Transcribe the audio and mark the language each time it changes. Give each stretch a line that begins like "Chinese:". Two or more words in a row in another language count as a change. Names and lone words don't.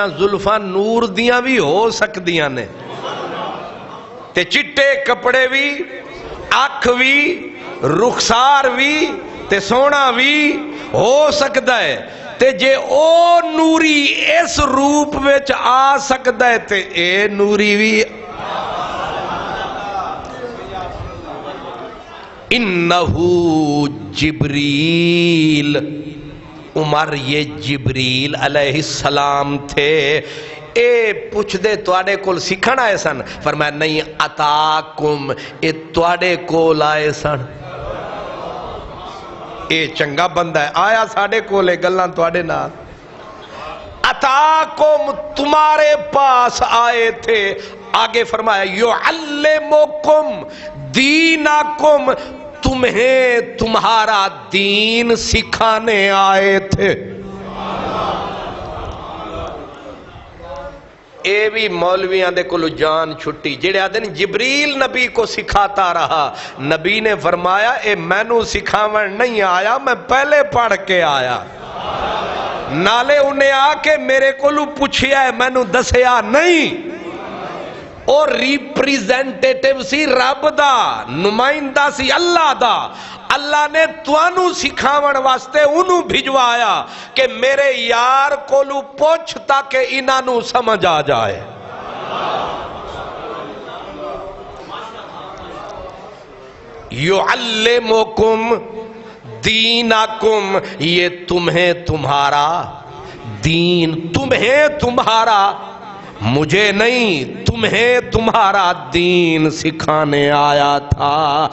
Punjabi: زلفاں نور دیاں بھی ہو سکدیاں نے، تے چٹے کپڑے بھی، اکھ بھی، رخسار بھی، تے سونا بھی ہو سکدا ہے، تے جے او نوری اس روپ وچ آ سکدا ہے تے اے نوری بھی۔
Urdu: انہو جبریل، عمر یہ جبریل علیہ السلام تھے۔
Punjabi: اے پوچھ دے تواڈے کول سکھن آئے سن؟ فرمایا نہیں، اتاکم، اے تواڈے کول آئے سن، اے چنگا بندہ ہے، آیا ساڈے کول گلاں تواڈے نال۔
Urdu: اتاکم، تمہارے پاس آئے تھے، آگے فرمایا
Arabic: یعلمکم دینکم،
Urdu: تمہیں تمہارا دین سکھانے آئے تھے۔
Punjabi: اے بھی مولویاں دے کلو جان چھٹی، جڑے آدھے جبریل
Urdu: نبی کو سکھاتا رہا،
Punjabi: نبی نے فرمایا اے مینوں سکھاون نہیں آیا، میں پہلے پڑھ کے آیا، نالے انہیں آ کے میرے کلو پوچھیا ہے، مینوں دسیا نہیں۔ اور ریپریزنٹیٹیو سی رب دا، نمائندہ سی اللہ دا، اللہ نے توانو سکھاون واسطے انہوں بھجوایا کہ میرے یار کولو پوچھ تاکہ انہوں سمجھ آ جائے۔
Arabic: یعلمکم دینکم،
Urdu: یہ تمہیں تمہارا دین، تمہیں تمہارا، مجھے نہیں، تمہیں تمہارا دین سکھانے آیا تھا۔